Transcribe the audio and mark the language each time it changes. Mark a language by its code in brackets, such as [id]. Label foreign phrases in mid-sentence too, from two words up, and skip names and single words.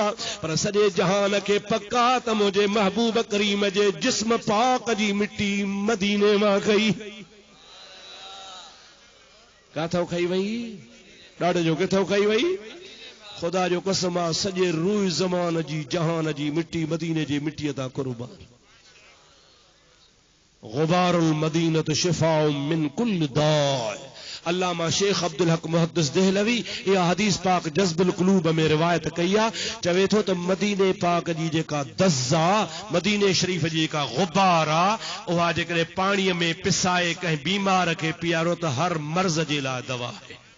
[sd] पर सॼे जहान खे पक्का त मुंहिंजे महबूब करीम जे जिस्म पाक जी मिट्टी मदीने मां खई। काथो खई वई? ॾाढो जो किथो खई वई? ख़ुदा जो कसम आहे सॼे रूह ज़मान जी जहान जी मिट्टी मदीने जी मिट्टीअ तां कुर्बान। [ar] غبار المدينة شفاء من كل داء. [sd] अल्लामा शेख अब्दुल हक मुहद्दिस देहलवी इहा हदीस पाक जज़्बुल क़ुलूब में रिवायत कई आहे। चवे थो त मदीने पाक जी जेका दज़्ज़ा, मदीने शरीफ़ जी जेका गुबार आहे, उहा जेकॾहिं पाणीअ में पिसाए कंहिं बीमार खे पीआरो त हर मर्ज़ जे लाइ दवा आहे।